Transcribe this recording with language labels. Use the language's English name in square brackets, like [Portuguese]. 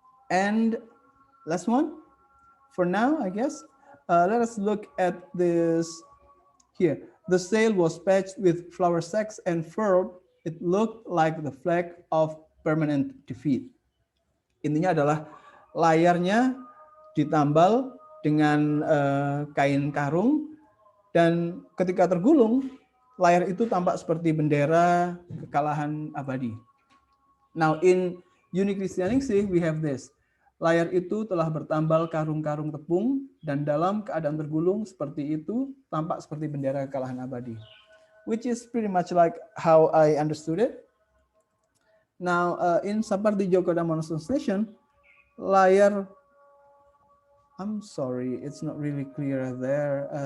[English] And last one, for now, I guess, let us look at this here. The sail was patched with flour sacks and furled. It looked like the flag of permanent defeat. [Indonesian] Intinya adalah layarnya ditambal dengan kain karung, dan ketika tergulung, layar itu tampak seperti bendera kekalahan abadi. [English] Now in Yuni Kristianingsih, we have this. [Indonesian] Layar itu telah bertambal karung-karung tepung, dan dalam keadaan tergulung seperti itu, tampak seperti bendera kekalahan abadi. [English] Which is pretty much like how I understood it. Now, in Sapardi Djoko Damono's translation, layar, I'm sorry, it's not really clear there.